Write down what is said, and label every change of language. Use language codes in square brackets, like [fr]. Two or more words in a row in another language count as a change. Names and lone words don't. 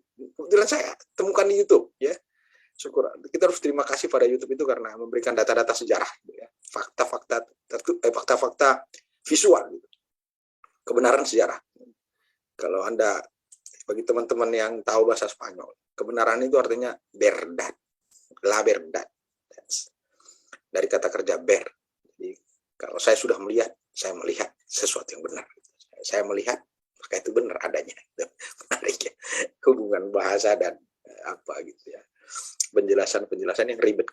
[id] Kebetulan saya temukan di YouTube ya. Syukur. Kita harus terima kasih pada YouTube itu karena memberikan data-data sejarah, ya. Fakta-fakta visual, gitu. Kebenaran sejarah. Kalau Anda, bagi teman-teman yang tahu bahasa Spanyol, kebenaran itu artinya [es] verdad, la verdad. [id] Dari kata kerja ver. Jadi kalau saya sudah melihat, saya melihat sesuatu yang benar. Saya melihat, maka itu benar adanya. Menarik ya. Hubungan bahasa dan apa gitu ya. Penjelasan yang ribet.